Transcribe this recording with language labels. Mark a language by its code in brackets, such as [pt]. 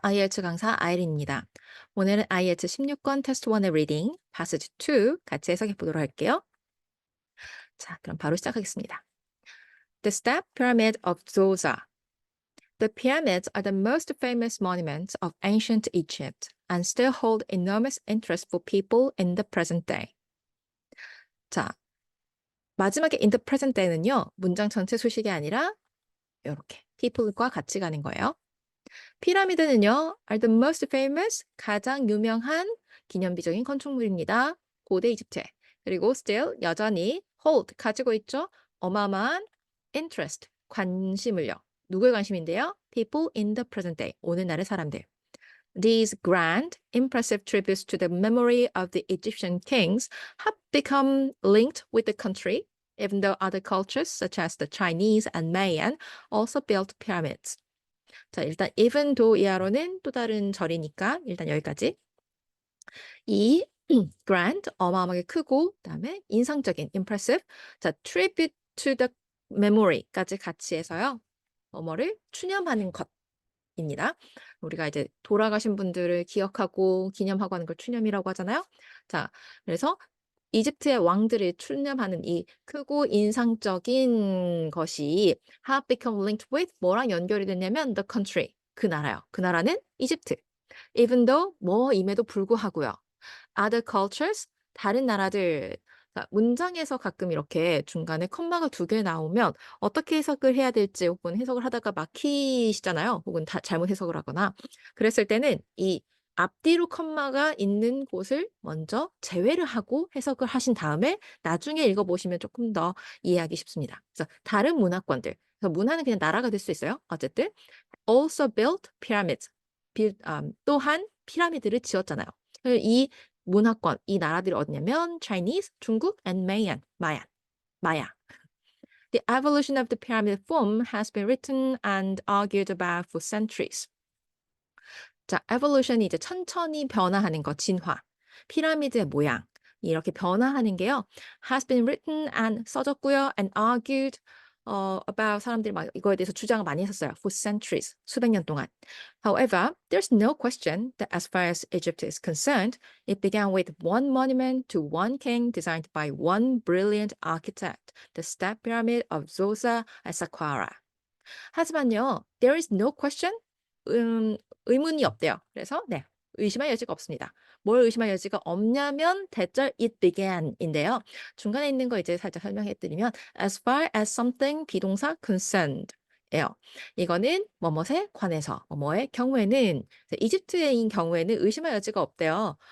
[ko] IELTS 강사 아이린입니다. 오늘은 IELTS 16권 테스트 1의 리딩, 파스트 2 같이 해석해 보도록 할게요. 자, 그럼 바로 시작하겠습니다. [en] The Step Pyramid of Zoza. The pyramids are the most famous monuments of ancient Egypt and still hold enormous interest for people in the present day. [ko] 자, 마지막에 [en] in the present day [ko] 는요, 문장 전체 수식이 아니라 이렇게 people과 같이 가는 거예요. 피라미드는요, [en] are the most famous, [ko] 가장 유명한 기념비적인 건축물입니다. 고대 이집트에. 그리고 still, 여전히 hold, 가지고 있죠. 어마어마한 interest, 관심을요. 누구의 관심인데요? [en] People in the present day, [ko] 오늘날의 사람들. [en] These grand, impressive tributes to the memory of the Egyptian kings have become linked with the country, even though other cultures, such as the Chinese and Mayan, also built pyramids. [ko] 자, 일단 even though 이하로는 또 다른 절이니까 일단 여기까지. 이 grand, 어마어마하게 크고 그다음에 인상적인 impressive. 자, [en] tribute to the memory [ko] 까지 같이 해서요. 뭐뭐를 추념하는 것입니다. 우리가 이제 돌아가신 분들을 기억하고 기념하고 하는 걸 추념이라고 하잖아요. 자, 그래서 이집트의 왕들을 추념하는 이 크고 인상적인 것이 [en] have become linked with [ko] 뭐랑 연결이 됐냐면 [en] the country, [ko] 그 나라요. 그 나라는 이집트. Even though 뭐임에도 불구하고요. [en] Other cultures, [ko] 다른 나라들. 자, 문장에서 가끔 이렇게 중간에 컴마가 2개 나오면 어떻게 해석을 해야 될지 혹은 해석을 하다가 막히시잖아요. 혹은 잘못 해석을 하거나. 그랬을 때는 이 앞뒤로 컴마가 있는 곳을 먼저 제외를 하고 해석을 하신 다음에 나중에 읽어보시면 조금 더 이해하기 쉽습니다. 그래서 다른 문화권들, 그래서 문화는 그냥 나라가 될 수 있어요. 어쨌든 [en] also built pyramids, [ko] 또한 피라미드를 지었잖아요. 이 문화권, 이 나라들이 어디냐면 Chinese, 중국, and Mayan, 마야. [en] The evolution of the pyramid form has been written and argued about for centuries. [ko] 자, evolution이 이제 천천히 변화하는 것, 진화. 피라미드의 모양. 이렇게 변화하는 게요. [en] has been written and [ko] 써졌고요. [en] and argued about [ko] 사람들이 막 이거에 대해서 주장을 많이 했었어요. [en] for centuries, [ko] 수백 년 동안. [en] However, there's no question that as far as Egypt is concerned, it began with one monument to one king designed by one brilliant architect, the Step Pyramid of Zosa at Saqqara. [ko] 하지만요, [en] there is no question, [ko] 의문이 없대요. 그래서 네, 의심할 여지가 없습니다. 뭘 의심할 여지가 없냐면 대절 it began인데요. 중간에 있는 거 이제 살짝 설명해 드리면 [en] as far as something [ko] 비동사 concerned 예요. 이거는 뭐뭇에 관해서 뭐뭐의 경우에는 이집트인 경우에는 의심할 여지가 없대요.